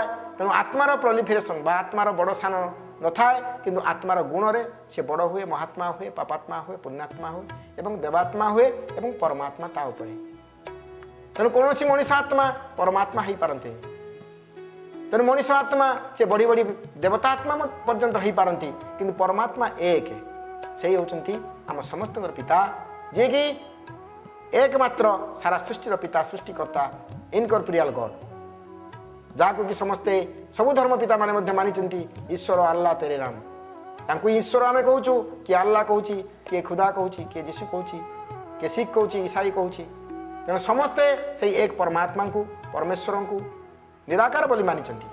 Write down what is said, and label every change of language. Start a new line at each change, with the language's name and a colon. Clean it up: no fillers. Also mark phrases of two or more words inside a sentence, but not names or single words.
Odia: ତେଣୁ ଆତ୍ମାର ପ୍ରୋଲିଫେରେସନ୍ ବା ଆତ୍ମାର ବଡ଼ ସାନ ନଥାଏ, କିନ୍ତୁ ଆତ୍ମାର ଗୁଣରେ ସେ ବଡ଼ ହୁଏ, ମହାତ୍ମା ହୁଏ, ପାପାତ୍ମା ହୁଏ, ପୁଣ୍ୟାତ୍ମା ହୁଏ ଏବଂ ଦେବାତ୍ମା ହୁଏ ଏବଂ ପରମାତ୍ମା ତା ଉପରେ। ତେଣୁ କୌଣସି ମଣିଷ ଆତ୍ମା ପରମାତ୍ମା ହେଇପାରନ୍ତି। ତେଣୁ ମଣିଷ ଆତ୍ମା ସେ ବଢ଼ି ବଢ଼ି ଦେବତା ଆତ୍ମା ପର୍ଯ୍ୟନ୍ତ ହେଇପାରନ୍ତି, କିନ୍ତୁ ପରମାତ୍ମା ଏକ, ସେଇ ହେଉଛନ୍ତି ଆମ ସମସ୍ତଙ୍କର ପିତା, ଯିଏକି ଏକମାତ୍ର ସାରା ସୃଷ୍ଟିର ପିତା, ସୃଷ୍ଟିକର୍ତ୍ତା,
English: incorporeal God,
Odia: ଯାହାକୁ କି ସମସ୍ତେ ସବୁ ଧର୍ମ ପିତା ମାନେ ମଧ୍ୟ ମାନିଛନ୍ତି।
Hindi: ईश्वर अल्लाह तेरे नाम,
Odia: ତାଙ୍କୁ ଈଶ୍ୱର ଆମେ କହୁଛୁ, କିଏ ଆଲ୍ଲାହ କହୁଛି, କିଏ ଖୁଦା କହୁଛି, କିଏ ଯୀଶୁ କହୁଛି, କିଏ ଶିଖ କହୁଛି, ଇସାଇ କହୁଛି। ତେଣୁ ସମସ୍ତେ ସେଇ ଏକ ପରମାତ୍ମାଙ୍କୁ, ପରମେଶ୍ୱରଙ୍କୁ ନିରାକାର ବୋଲି ମାନିଛନ୍ତି।